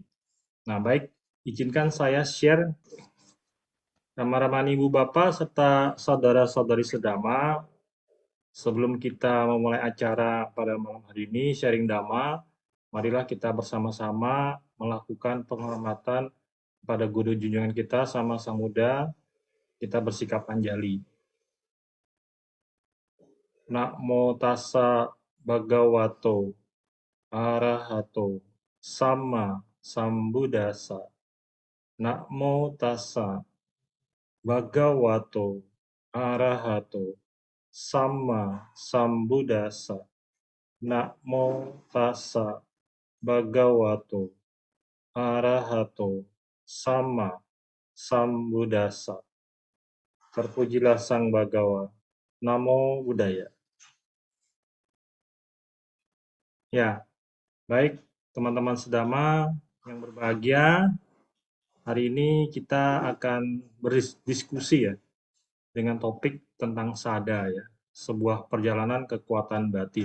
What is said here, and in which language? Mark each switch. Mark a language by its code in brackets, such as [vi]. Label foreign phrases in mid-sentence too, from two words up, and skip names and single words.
[id] Nah, baik, izinkan saya share Rama-Ramani Ibu Bapak serta saudara-saudari sedama. Sebelum kita memulai acara pada malam hari ini, sharing Dhamma, marilah kita bersama-sama melakukan penghormatan pada guru junjungan kita sama Sang Buddha, kita bersikap anjali. [pi] Namo tassa bhagavato arahato sama sambuddhassa. Namo tassa bhagavato arahato sama sambuddhassa. Namo tassa bhagavato arahato sama sambuddhassa. [id] Terpujilah Sang Bhagawa. [pi] Namo Buddhaya. [id] Ya, baik teman-teman sedama yang berbahagia, hari ini kita akan berdiskusi ya dengan topik tentang sada ya, sebuah perjalanan kekuatan batin.